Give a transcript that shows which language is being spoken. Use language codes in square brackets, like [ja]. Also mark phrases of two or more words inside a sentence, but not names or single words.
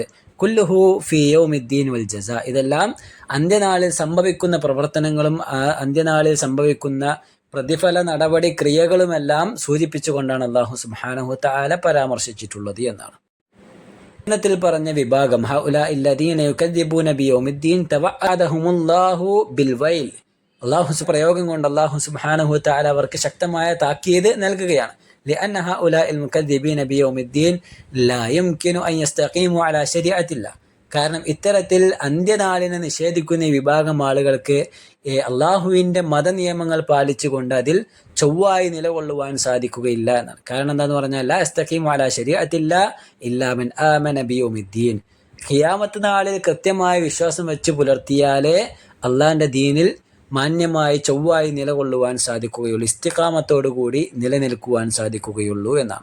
[ar] كله في يوم الدين والجزاء, [ml] ഇതെല്ലാം അന്ത്യനാളിൽ സംഭവിക്കുന്ന പ്രവർത്തനങ്ങളും അന്ത്യനാളിൽ സംഭവിക്കുന്ന പ്രതിഫല നടപടി ക്രിയകളുമെല്ലാം സൂചിപ്പിച്ചുകൊണ്ടാണ് അല്ലാഹു [ar] سبحانه وتعالى [ml] പരാമർശിച്ചിട്ടുള്ളത് എന്നാണ്. ത്തിൽ പറഞ്ഞ വിഭാഗം [ar] هؤلاء الذين يكذبون بيوم الدين توعدهم الله بالويل [ml] അള്ളാഹു പ്രയോഗം കൊണ്ട് അള്ളാഹു [ar] سبحانه وتعالى [ml] അവർക്ക് ശക്തമായ താക്കീത് നൽകുകയാണ്. [ar] لأن هؤلاء المكذبين بيوم الدين لا يمكن أن يستقيموا على شريعة الله. [ml] കാരണം ഇത്തരത്തിൽ അന്ത്യനാളിനെ നിഷേധിക്കുന്ന ഈ വിഭാഗം ആളുകൾക്ക് അള്ളാഹുവിന്റെ മതനിയമങ്ങൾ പാലിച്ചുകൊണ്ട് അതിൽ ചൊവ്വായി നിലകൊള്ളുവാൻ സാധിക്കുകയില്ല എന്നാണ്. കാരണം എന്താന്ന് പറഞ്ഞാൽ [ar] لا يستقيم على شريعة الله إلا من آمن بيوم الدين. [ml] ഖിയാമത്ത് നാളിൽ കൃത്യമായ വിശ്വാസം വെച്ച് പുലർത്തിയാലേ അള്ളാഹിന്റെ ദീനിൽ മാന്യമായി ചൊവ്വായി നിലകൊള്ളുവാൻ സാധിക്കുകയുള്ളൂ, ഇസ്തിഖാമത്തോടു കൂടി നിലനിൽക്കുവാൻ സാധിക്കുകയുള്ളൂ എന്നാണ്.